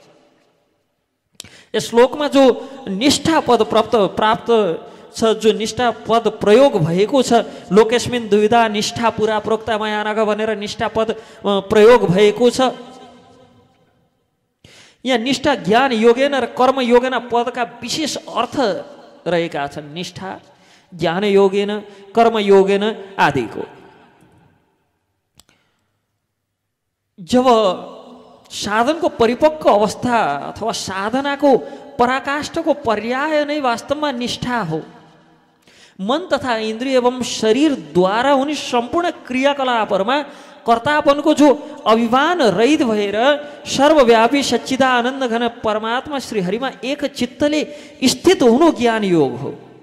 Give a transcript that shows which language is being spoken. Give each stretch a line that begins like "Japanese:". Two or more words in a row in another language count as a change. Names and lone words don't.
Nepali: यस श्लोकमा जो निष्ठा पद प्राप्त छ, जो निष्ठा पद प्रयोग भएको छ,
Sanskrit: लोकेस्मिन दुविधा निष्ठा पुरा प्रोक्ता माया नग
Nepali: भनेर निष्ठा पद प्रयोग भएको छ। यहाँ निष्ठा ज्ञान योगेन र कर्म योगेन पदका विशेष अर्थ रहेका छन्। निष्ठा ज्ञान योगेन, कर्म योगेन आदिको। जब साधनको परिपक्व अवस्था अथवा साधनाको पराकाष्ठको पर्याय नै वास्तवमा निष्ठा हो। मन तथा इन्द्रिय एवं शरीरद्वारा हुने सम्पूर्ण क्रियाकलापहरूमा कर्तापनको जो अभिमान रहित भएर सर्वव्यापी सच्चिदानन्द घन परमात्मा श्रीहरिमा एक चित्तले स्थित हुनु ज्ञान योग हो।